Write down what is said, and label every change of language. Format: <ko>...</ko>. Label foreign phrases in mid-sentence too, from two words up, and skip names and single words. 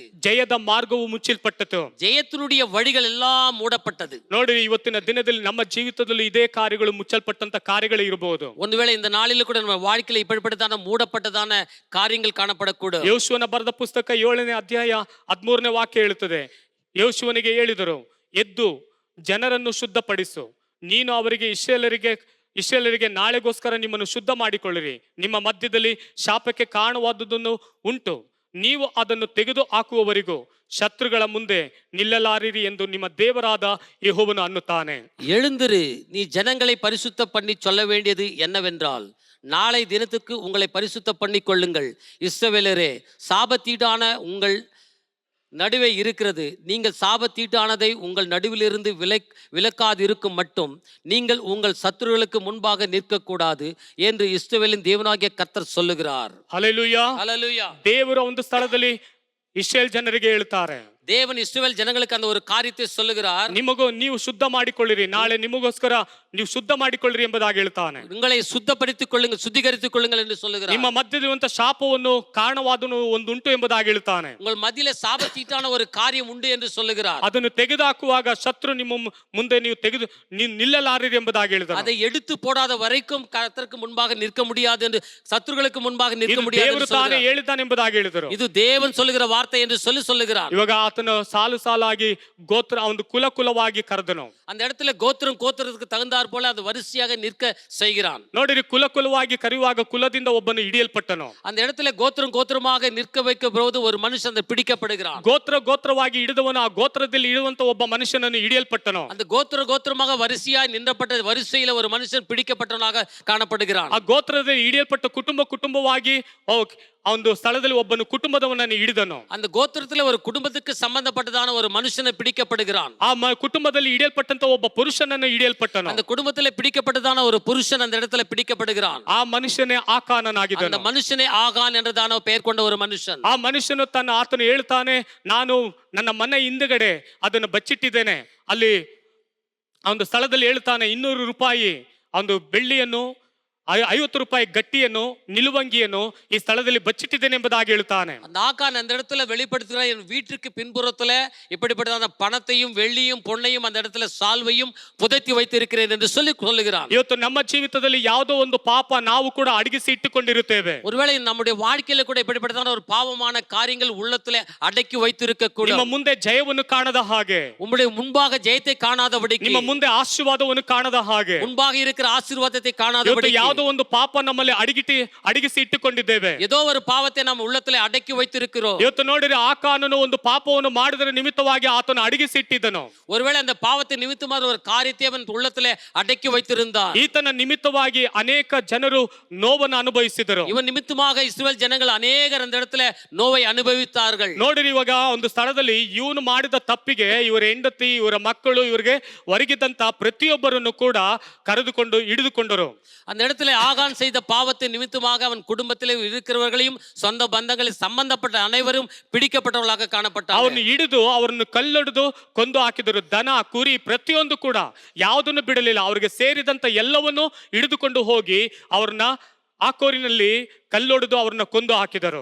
<kn>ಜಯದ ಮಾರ್ಗವು ಮುಚ್ಚಲ್ಪಟ್ಟಿತು.</kn> <ta>ஜெயத்தினுடைய வழிகள் எல்லாம் மூடப்பட்டது.</ta> <kn>ನೋಡಿ, ಇವತ್ತಿನ ದಿನದಲ್ಲಿ ನಮ್ಮ ಜೀವಿತದಲ್ಲಿ ಇದೇ ಕಾರ್ಯಗಳು ಮುಚ್ಚಲ್ಪಟ್ಟಂತ ಕಾರ್ಯಗಳು ಇರಬಹುದು. ಒಂದು ವೇಳೆ</kn> <ta>இந்த நாளில கூட நம்ம வாழ்க்கையில இப்படிப்பட்டதான மூடப்பட்டதான காரியங்கள் காணப்படக்கூடும்.</ta> <kn>ಯೋಶುವನ ಬರೆದ ಪುಸ್ತಕ 7ನೇ ಅಧ್ಯಾಯ 13ನೇ ವಾಕ್ಯ ಹೇಳುತ್ತದೆ, ಯೋಶುವನಿಗೆ ಹೇಳಿದರು, ಎದ್ದು ಜನರನ್ನು ಶುದ್ಧಪಡಿಸು, ನೀನು ಅವರಿಗೆ ಇಸ್ರಾಯೇಲರಿಗೆ ನಾಳೆಗೋಸ್ಕರ ನಿಮ್ಮನ್ನು ಶುದ್ಧ ಮಾಡಿಕೊಳ್ಳಿರಿ. ನಿಮ್ಮ ಮಧ್ಯದಲ್ಲಿ ಶಾಪಕ್ಕೆ ಕಾರಣವಾದುದನ್ನು ಉಂಟು, ನೀವು ಅದನ್ನು ತೆಗೆದು ಹಾಕುವವರೆಗೂ ಶತ್ರುಗಳ ಮುಂದೆ ನಿಲ್ಲಲಾರಿರಿ ಎಂದು ನಿಮ್ಮ ದೇವರಾದ ಯೆಹೋವನು ಅನ್ನುತ್ತಾನೆ.</kn> <ta>எழுந்திரு, நீ ஜனங்களை பரிசுத்த பண்ணி சொல்ல வேண்டியது என்னவென்றால், நாளை தினத்துக்கு உங்களை பரிசுத்த பண்ணி கொள்ளுங்கள். இஸ்ரவேலரே, சாபத்தீடான உங்கள் நடுவே இருக்கிறது. நீங்கள் சாபத்தீட்டானதை உங்கள் நடுவிலிருந்து விலக்காதிருக்கும் மட்டும் நீங்கள் உங்கள் சத்துருகளுக்கு முன்பாக நிற்கக்கூடாது என்று இஸ்ரவேலின் தேவனாகிய கர்த்தர் சொல்லுகிறார்.</ta> <kn>ಹಲ್ಲೆಲೂಯಾ.</kn> <ta>ஹல்லேலூயா.</ta> <kn>ದೇವರು ಒಂದು ಸ್ಥಳದಲ್ಲಿ ಇಸ್ರಾಯೇಲ್ ಜನರಿಗೆ ಹೇಳ್ತಾರೆ,</kn> <ta>தேவன் இஸ்ரவேல் ஜனங்களுக்கு அந்த ஒரு காரியத்தை சொல்லுகிறார்.</ta> <kn>ನೀವು ಶುದ್ಧ ಮಾಡಿಕೊಳ್ಳಿರಿ, ನಾಳೆ ನಿಮಗೋಸ್ಕರ ನೀವು ಶುದ್ಧ ಮಾಡಿಕೊಳ್ಳಿರಿ ಎಂಬುದಾಗಿ ಹೇಳ್ತಾನೆ.</kn> <ta>உங்களை சுத்தப்படுத்திக் கொள்ளுங்கள், சுத்திகரித்துக் கொள்ளுங்கள் என்று சொல்லுகிறார்.</ta> <kn>ನಿಮ್ಮ ಮಧ್ಯದಿರುವಂತ ಶಾಪವನ್ನು ಕಾರಣವಾದನು ಒಂದುಂಟು ಎಂಬುದಾಗಿ ಹೇಳ್ತಾನೆ.</kn> <ta>உங்கள் மத்தியிலே சாபத்தீட்டான ஒரு காரியம் உண்டு என்று சொல்லுகிறார்.</ta> <kn>ಅದನ್ನು ತೆಗೆದುಹಾಕುವಾಗ ಶತ್ರು ನಿಮ್ಮ ಮುಂದೆ ನೀವು ನಿಲ್ಲಲಾರಿರಿ ಎಂಬುದಾಗಿ ಹೇಳಿದ.</kn> <ta>அதை எடுத்து போடாத வரைக்கும் கர்த்தருக்கு முன்பாக நிற்க முடியாது என்று, சத்துருகளுக்கு முன்பாக நிற்க முடியாது</ta> <kn>ದೇವರು ತಾನೇ ಹೇಳಿದ್ದಾನೆ ಎಂಬುದಾಗಿ ಹೇಳಿದರು.</kn> <ta>இது தேவன் சொல்லுகிற வார்த்தை என்று சொல்லுகிறார்.</ta> <kn>ಇವಾಗ ಆತನು ಸಾಲಾಗಿ ಗೋತ್ರ ಒಂದು ಕುಲವಾಗಿ ಕರೆದನು.</kn> <ta>அந்த இடத்துல கோத்திரத்துக்கு தகுந்தார் போல அது வரிசையாக நிற்க செய்கிறான்.</ta> <kn>ನೋಡಿರಿ, ಕುಲವಾಗಿ ಕರೆಯುವಾಗ ಕುಲದಿಂದ ಒಬ್ಬನು ಹಿಡಿಯಲ್ಪಟ್ಟನು.</kn> <ta>அந்த இடத்துல கோத்திரமாக நிற்க வைக்கப்படுவது ஒரு மனுஷன் பிடிக்கப்படுகிறான்.</ta> <kn>ಗೋತ್ರವಾಗಿ ಹಿಡಿದವನು ಆ ಗೋತ್ರದಲ್ಲಿ ಇರುವಂತ ಒಬ್ಬ ಮನುಷ್ಯನನ್ನು ಹಿಡಿಯಲ್ಪಟ್ಟನು.</kn> <ta>அந்த கோத்திரமாக வரிசையாய் நின்றப்பட்ட வரிசையில ஒரு மனுஷன் பிடிக்கப்பட்டவனாக காணப்படுகிறான்.</ta> <kn>ಆ ಗೋತ್ರದಲ್ಲಿ ಹಿಡಿಯಲ್ಪಟ್ಟ ಕುಟುಂಬವಾಗಿ ಆ ಒಂದು ಸ್ಥಳದಲ್ಲಿ ಒಬ್ಬನು ಕುಟುಂಬದವನನ್ನು ಹಿಡಿದನು.</kn> <ta>அந்த கோத்திரத்துல ஒரு குடும்பத்துக்கு சம்பந்தப்பட்டதான ஒரு மனுஷனை பிடிக்கப்படுகிறான்.</ta> <kn>ಆ ಕುಟುಂಬದಲ್ಲಿ ಹಿಡಿಯಲ್ಪಟ್ಟಂತ ಒಬ್ಬ ಪುರುಷನನ್ನು ಹಿಡಿಯಲ್ಪಟ್ಟನು.</kn> <ta>அந்த குடும்பத்துல பிடிக்கப்பட்டதான ஒரு புருஷன் அந்த இடத்துல பிடிக்கப்படுகிறான்.</ta> <kn>ಆ ಮನುಷ್ಯನೇ ಆಕಾನನಾಗಿದ್ದನು.</kn> <ta>அந்த மனுஷனே ஆகான் என்றதான பெயர் கொண்ட ஒரு மனுஷன்.</ta> <kn>ಆ ಮನುಷ್ಯನು ಆತನು ಹೇಳ್ತಾನೆ, ನಾನು ನನ್ನ ಮನೆ ಹಿಂದುಗಡೆ ಅದನ್ನು ಬಚ್ಚಿಟ್ಟಿದ್ದೇನೆ. ಅಲ್ಲಿ ಆ ಒಂದು ಸ್ಥಳದಲ್ಲಿ ಹೇಳ್ತಾನೆ, 200 ರೂಪಾಯಿ ಒಂದು ಬೆಳ್ಳಿಯನ್ನು 50 ರೂಪಾಯಿ ಗಟ್ಟಿಯನ್ನು ನಿಲುವಂಗಿಯನ್ನು ಈ ಸ್ಥಳದಲ್ಲಿ ಬಚ್ಚಿಟ್ಟಿದ್ದೇನೆ ಎಂಬುದಾಗಿ ಹೇಳ್ತಾನೆ.</kn> <ta>அந்த ஆகான் அந்த இடத்துல வெளிப்படுத்துகிறார், என் வீட்டிற்கு பின்புறத்துல இப்படிப்பட்ட பணத்தையும் வெள்ளியும் பொன்னையும் அந்த இடத்துல சால்வையும் புதைத்து வைத்திருக்கிறேன் என்று சொல்லுகிறான்.</ta> <kn>ಇವತ್ತು ನಮ್ಮ ಜೀವಿತದಲ್ಲಿ ಯಾವುದೋ ಒಂದು ಪಾಪ ನಾವು ಕೂಡ ಅಡಗಿಸಿ ಇಟ್ಟುಕೊಂಡಿರುತ್ತೇವೆ.</kn> <ta>ஒருவேளை நம்முடைய வாழ்க்கையில கூட இப்படிப்பட்ட ஒரு பாவமான காரியங்கள் உள்ளத்துல அடக்கி வைத்திருக்க கூட,</ta> <kn>ನಿಮ್ಮ ಮುಂದೆ ಜಯವನ್ನು ಕಾಣದ ಹಾಗೆ,</kn> <ta>உம்முடைய முன்பாக ஜெயத்தை காணாதபடிக்கு,</ta> <kn>ನಿಮ್ಮ ಮುಂದೆ ಆಶೀರ್ವಾದವನ್ನು ಕಾಣದ ಹಾಗೆ,</kn> <ta>முன்பாக இருக்கிற ஆசீர்வாதத்தை காணாதபடிக்கு,</ta> <kn>ಯಾವುದೋ ಒಂದು ಪಾಪ ನಮ್ಮಲ್ಲಿ ಅಡಗಿಸಿ ಇಟ್ಟುಕೊಂಡಿದ್ದೇವೆ.</kn> <ta>ஏதோ ஒரு பாவத்தை நம்ம உள்ளத்துல அடக்கி வைத்திருக்கிறோம்.</ta> <kn>ಇವತ್ತು ನೋಡಿರಿ, ಆಕಾನನು ಒಂದು ಪಾಪವನ್ನು ಮಾಡಿದರ ನಿಮಿತ್ತವಾಗಿ ಆತನು ಅಡಗಿಸಿ ಇಟ್ಟಿದ್ದನು.</kn> <ta>ஒருவேளை அந்த பாவத்தை நிமித்தமாக ஒரு காரியத்தை அவன் உள்ளத்துல அடக்கி வைத்திருந்தான்.</ta> <kn>ಈತನ ನಿಮಿತ್ತವಾಗಿ ಅನೇಕ ಜನರು ನೋವನ್ನು ಅನುಭವಿಸಿದರು.</kn> <ta>இவன் நிமித்தமாக இஸ்ரவேல் ஜனங்கள் அநேகர் அந்த இடத்துல நோவை அனுபவித்தார்கள்.</ta> <kn>ನೋಡಿರಿ, ಇವಾಗ ಒಂದು ಸ್ಥಳದಲ್ಲಿ ಇವನು ಮಾಡಿದ ತಪ್ಪಿಗೆ ಇವರ ಹೆಂಡತಿ, ಇವರ ಮಕ್ಕಳು, ಇವರಿಗೆ ಹೊರಗಿದ್ದಂತ ಪ್ರತಿಯೊಬ್ಬರನ್ನು ಕೂಡ ಕರೆದುಕೊಂಡು ಹಿಡಿದುಕೊಂಡರು.</kn> <ta>அந்த இடத்துல ஆகான் செய்த பாவத்தை நிமித்தமாக அவன் குடும்பத்திலே இருக்கிறவர்களையும் சொந்த பந்தங்களில் சம்பந்தப்பட்ட அனைவரும் பிடிக்கப்பட்டவர்களாக காணப்பட்டார்கள்.</ta> <kn>ಅವರನ್ನು ಹಿಡಿದು ಅವರನ್ನು ಕಲ್ಲೊಡೆದು ಕೊಂದು ಹಾಕಿದರು. ದನ, ಕುರಿ ಪ್ರತಿಯೊಂದು ಕೂಡ ಯಾವುದನ್ನು ಬಿಡಲಿಲ್ಲ. ಅವರಿಗೆ ಸೇರಿದಂತ ಎಲ್ಲವನ್ನೂ ಹಿಡಿದುಕೊಂಡು ಹೋಗಿ ಅವ್ರನ್ನ ಆಕೋರಿನಲ್ಲಿ ಕಲ್ಲೊಡೆದು ಅವ್ರನ್ನ ಕೊಂದು ಹಾಕಿದರು.</kn>